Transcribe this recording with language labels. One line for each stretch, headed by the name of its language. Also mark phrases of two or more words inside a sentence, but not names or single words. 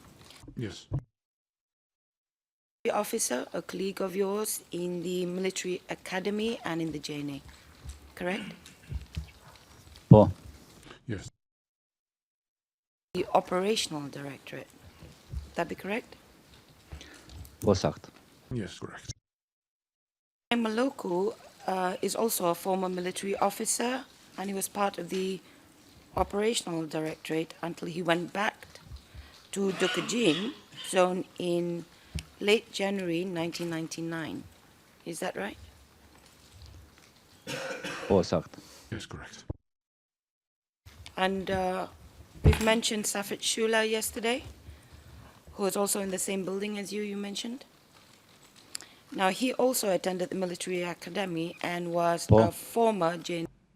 English: Yes. officer, a colleague of yours in the military academy and in the JNA, correct?
Albanian: Po,
English: Yes. The operational directorate, that be correct?
Albanian: po saktë.
English: Yes, correct. Maloku is also a former military officer, and he was part of the operational directorate until he went back to Dukajin zone in late January 1999. Is that right?
Albanian: Po saktë.
English: Yes, correct. And we've mentioned Safet Shula yesterday, who was also in the same building as you mentioned. Now, he also attended the military academy and was
Albanian: Po.
English: a former JN.